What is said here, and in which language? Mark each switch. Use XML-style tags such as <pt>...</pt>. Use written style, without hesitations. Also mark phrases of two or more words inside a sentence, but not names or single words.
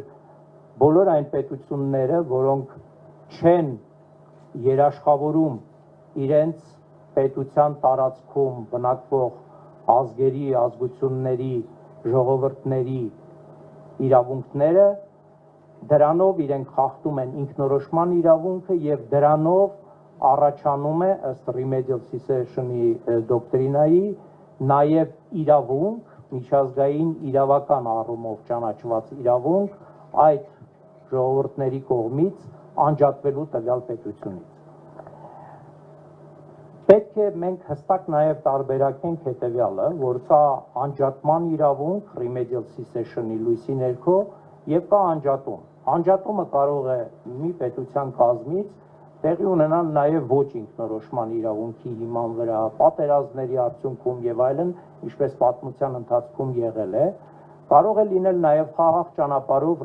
<hy>բոլոր այն պետությունները, որոնք չեն երաշխավորում իրենց պետության տարածքում բնակվող ազգերի, ազգությունների, ժողովուրդների իրավունքները, դրանով իրենք խախտում են ինքնորոշման իրավունքը եւ դրանով առաջանում է ըստ</hy> <en>remedial cessation-</en> <hy>ի դոկտրինայի նաեւ իրավունք, միջազգային իրավական առումով ճանաչված իրավունք այդ ժողովուրդների կողմից անջատվելու տվյալ պետությունից։ Պետք է մենք հստակ նաև տարբերակենք հետևյալը, որ կա անջատման իրավունք</hy> <en>remedial cessation-</en> <hy>ի լույսի ներքո եւ կա անջատում։ Անջատումը կարող է մի պետության կազմից տեղի ունենալ նաև ոչ ինքնորոշման իրավունքի հիման վրա, պատերազմների արդյունքում եւ այլն, ինչպես պատմության ընթացքում եղել է, կարող է լինել նաև խաղաղ ճանապարհով</hy>